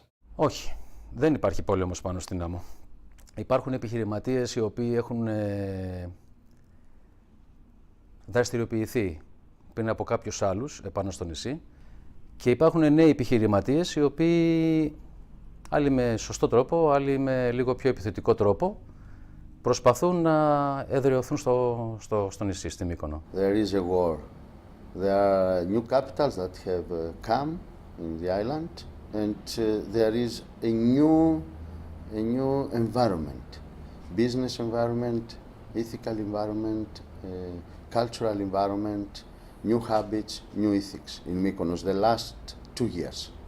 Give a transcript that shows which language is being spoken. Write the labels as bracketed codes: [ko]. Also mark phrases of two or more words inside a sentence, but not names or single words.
[el] Όχι, δεν υπάρχει πόλεμος πάνω στην άμμο. Υπάρχουν επιχειρηματίες οι οποίοι έχουν δραστηριοποιηθεί πριν από κάποιους άλλους επάνω στο νησί και υπάρχουν νέοι επιχειρηματίες οι οποίοι, άλλοι με σωστό τρόπο, άλλοι με λίγο πιο επιθετικό τρόπο, προσπαθούν να εδραιωθούν στο νησί, στη Μύκονο. [en] There is a war. There are new capitals that have come in the island and there is a new environment, business environment, ethical environment, cultural environment, new habits, new ethics in Mykonos the last 2 years.